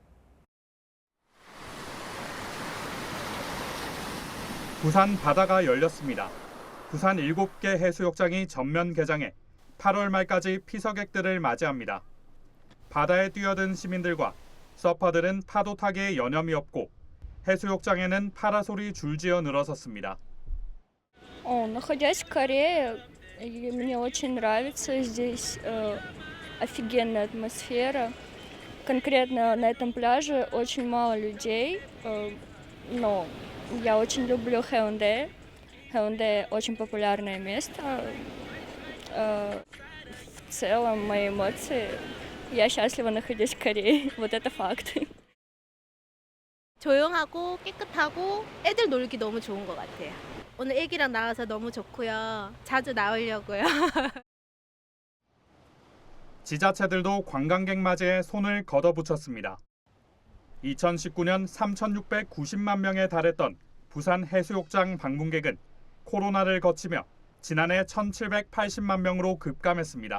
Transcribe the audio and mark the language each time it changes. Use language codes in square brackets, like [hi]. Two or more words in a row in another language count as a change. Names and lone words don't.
[ko] 부산 바다가 열렸습니다. 부산 7개 해수욕장이 전면 개장해 8월 말까지 피서객들을 맞이합니다. 바다에 뛰어든 시민들과 서퍼들은 파도 타기에 여념이 없고 해수욕장에는 파라솔이 줄지어 늘어섰습니다. [ru] Находясь в Корее, мне очень нравится. Здесь офигенная атмосфера. Конкретно на этом пляже очень мало людей, но я очень люблю Хэунде. Хэундай очень популярное место. В целом, мои эмоции, я счастлива находясь в Корее. Вот это факт. [ko] 조용하고 깨끗하고 애들 놀기 너무 좋은 것 같아요. 오늘 애기랑 나와서 너무 좋고요. 자주 나오려고요. 지자체들도 관광객 맞이에 손을 걷어붙였습니다. 2019년 3,690만 명에 달했던 부산 해수욕장 방문객은 코로나를 거치며 지난해 1,780만 명으로 급감했습니다.